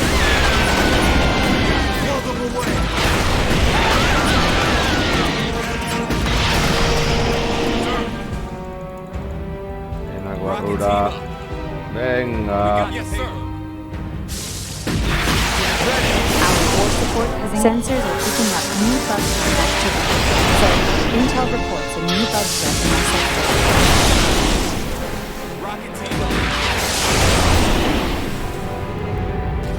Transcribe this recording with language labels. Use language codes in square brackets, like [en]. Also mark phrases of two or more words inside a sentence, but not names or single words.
[en] Blow them away. [es] Venga, guarrura. Venga. [en] Yes, sir. Our core support has sensors are picking up new bug threat activity. Sir, intel reports a new bug threat in our sector. Rocket team up.